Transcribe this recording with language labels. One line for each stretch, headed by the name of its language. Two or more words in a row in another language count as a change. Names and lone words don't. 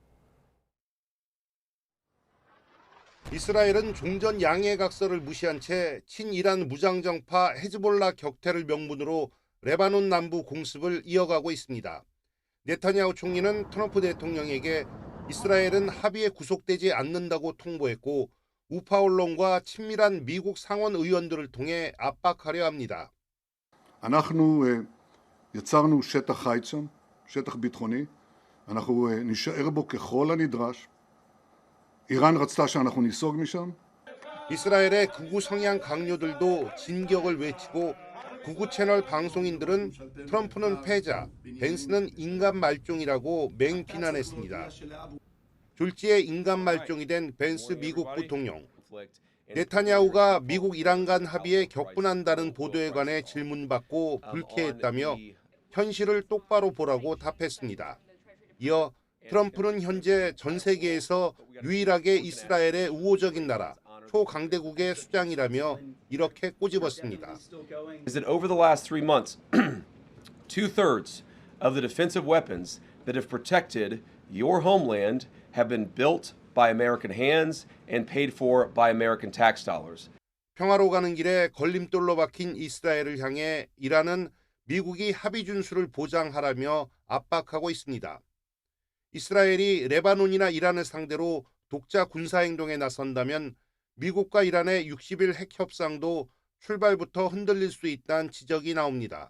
Korean: 이스라엘은 종전 양해각서를 무시한 채 친이란 무장정파 헤즈볼라 격퇴를 명분으로 레바논 남부 공습을 이어가고 있습니다. 네타냐후 총리는 트럼프 대통령에게 이스라엘은 합의에 구속되지 않는다고 통보했고 우파 언론과 친밀한 미국 상원 의원들을 통해 압박하려 합니다.
Hebrew: אנחנו יצרנו שטח חיץ שם, שטח ביטחוני, אנחנו נישאר בו ככל הנדרש. איראן רצתה שאנחנו ניסוג משם.
Korean: 이스라엘의 극우 성향 강요들도 진격을 외치고 극우 채널 방송인들은 트럼프는 패자, 벤스는 인간 말종이라고 맹비난했습니다. 졸지에 인간 말종이 된 벤스 미국 부통령. 네타냐후가 미국 이란 간 합의에 격분한다는 보도에 관해 질문받고 불쾌했다며 현실을 똑바로 보라고 답했습니다. 이어 트럼프는 현재 전 세계에서 유일하게 이스라엘의 우호적인 나라, 초강대국의 수장이라며 이렇게 꼬집었습니다.
English: Is that over the last 3 months, 2/3 of the defensive weapons that have protected your homeland have been built by American hands and paid for by American tax dollars.
Korean: 평화로 가는 길에 걸림돌로 박힌 이스라엘을 향해 이란은 미국이 합의 준수를 보장하라며 압박하고 있습니다. 이스라엘이 레바논이나 이란을 상대로 독자 군사행동에 나선다면 미국과 이란의 60일 핵 협상도 출발부터 흔들릴 수 있다는 지적이 나옵니다.